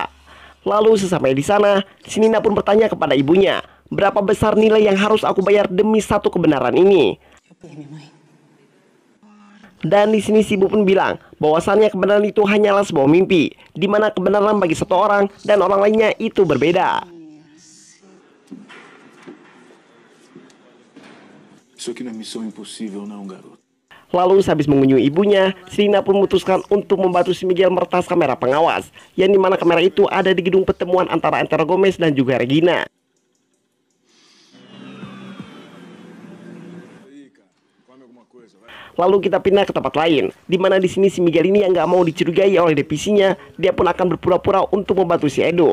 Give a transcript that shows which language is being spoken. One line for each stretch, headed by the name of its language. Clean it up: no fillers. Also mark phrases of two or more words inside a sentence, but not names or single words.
Indonesian: Lalu sesampai di sana, si Nina pun bertanya kepada ibunya, berapa besar nilai yang harus aku bayar demi satu kebenaran ini? Dan di sini si ibu pun bilang, bahwasannya kebenaran itu hanyalah sebuah mimpi, di mana kebenaran bagi satu orang dan orang lainnya itu berbeda.
Portuguese: Isso aqui não é missão impossível, não, garoto.
Indonesian: Lalu sehabis mengunjungi ibunya, si Nina pun memutuskan untuk membantu si Miguel meretas kamera pengawas, yang dimana kamera itu ada di gedung pertemuan antara Antero Gomez dan juga Regina. Lalu kita pindah ke tempat lain, dimana di sini si Miguel ini yang nggak mau dicurigai oleh divisinya, dia pun akan berpura-pura untuk membantu si Edo.